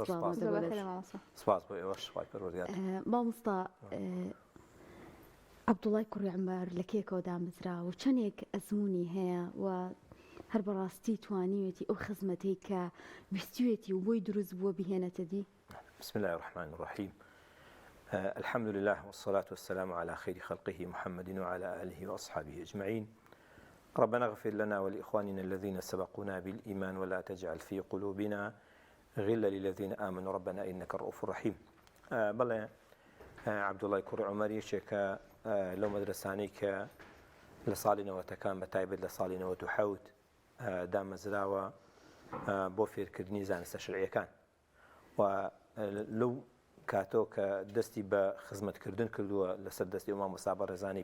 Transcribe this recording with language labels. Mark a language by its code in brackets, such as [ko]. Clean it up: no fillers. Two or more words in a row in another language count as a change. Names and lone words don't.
[ckb] سپاس بۆ ئێوەش خوای پەروەردگار. مامۆستا عەبدوڵڵای کوڕی عومەر لە کێکەوە دامەزرا و چەندێک ئەزموونی هەیە و هەر بەڕاستی توانیوێتی ئەو خزمەتەی کە ویستوێتی و بۆی دروست بووە بهێنێتە دی. [ar] بسم الله الرحمن الرحيم. الحمد لله والصلاة والسلام على خير خلقه محمد وعلى آله وأصحابه أجمعين. ربنا اغفر لنا ولإخواننا الذين سبقونا بالإيمان ولا تجعل في قلوبنا غلا للذين آمنوا ربنا إنك الرؤوف الرحيم. [ckb] بەڵێ عەبدوڵڵای کوڕی عومەر یەکێکە لەو مەدرسانەی کە لە ساڵی نەوەتەکان بەتایبەت لە ساڵی 97 دامەزراوە بۆ فێرکردنی زانستە شەرعیەکان و لەو کاتۆ کە دەستی بە خزمەتکردن کردووە لەسەر دەستی مامۆستا بەڕێزانی